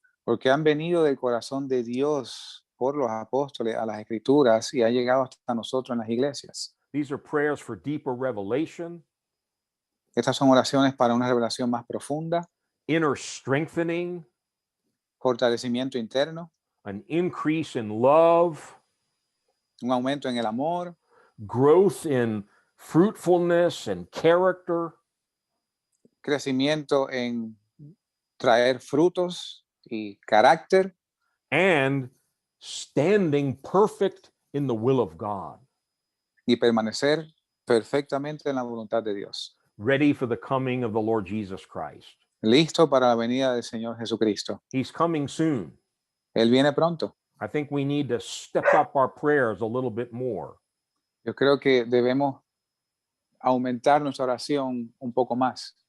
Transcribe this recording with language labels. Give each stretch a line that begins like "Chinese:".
Spanish: porque han venido del corazón de Dios por los apóstoles a las Escrituras y ha llegado hasta nosotros en las iglesias.
English: These are prayers for deeper revelation,
Spanish: Estas son oraciones para una revelación más profunda,
English: inner strengthening,
Spanish: fortalecimiento interno,
English: an increase in love,
Spanish: un aumento en el amor,
English: growth in fruitfulness and character,
Spanish: crecimiento en traer frutos y carácter,
English: and standing perfect in the will of God,
Spanish: y permanecer perfectamente en la voluntad de Dios.
English: ready for the coming of the Lord Jesus Christ.
Spanish: Listo para la venida del Señor Jesucristo.
English: He's coming soon.
Spanish: Él viene pronto.
English: I think we need to step up our prayers a little bit more.
Spanish: Yo creo que debemos aumentar nuestra oración un poco más.